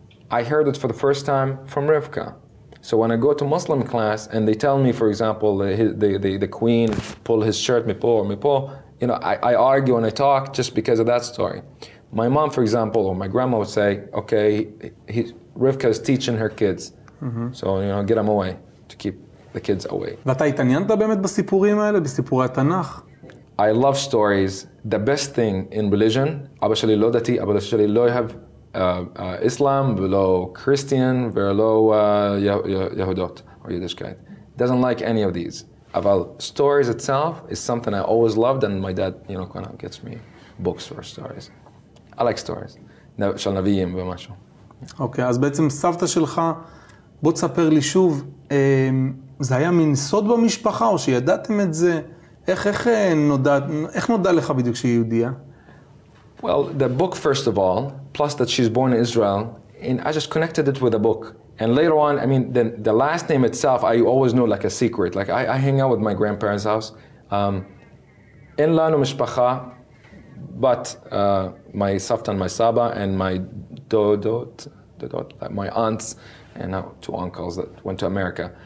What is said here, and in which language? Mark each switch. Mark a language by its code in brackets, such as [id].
[en] I heard it for the first time from Rivka. So when I go to Muslim class and they tell me, for example, the queen pull his shirt, [he] mipo, [en] you know, I argue and I talk just because of that story. My mom, for example, or my grandma would say, okay, Rivka is teaching her kids. So, you know, get them away, to keep the kids away. [he] ואתה התעניינת באמת בסיפורים האלה, בסיפורי התנ"ך? [en] I love stories. The best thing in religion, [he] אבא שלי לא דתי, אבא שלי לא אוהב Islam, ולא Christian, ולא יהודות, [en] or Yiddishkeit. Doesn't like any of these. [he] אבל [en] stories itself is something I always loved, and my dad, you know, kind of gets me books for stories. I like stories. [he] של נביאים ומשהו. אוקיי, אז בעצם סבתא שלך, בוא תספר לי שוב, זה היה מין סוד במשפחה, או שידעתם את זה? איך נודע לך בדיוק שהיא יהודייה? [en] Well, the book first of all, plus that she's born in Israel, and I just connected it with a book. And later on, I mean, the last name itself, I always knew like a secret. Like I hang out with my grandparents' house. [he] In lanu mishpacha, [en] but my savta and my saba and my dodot, like my aunts and now two uncles that went to America.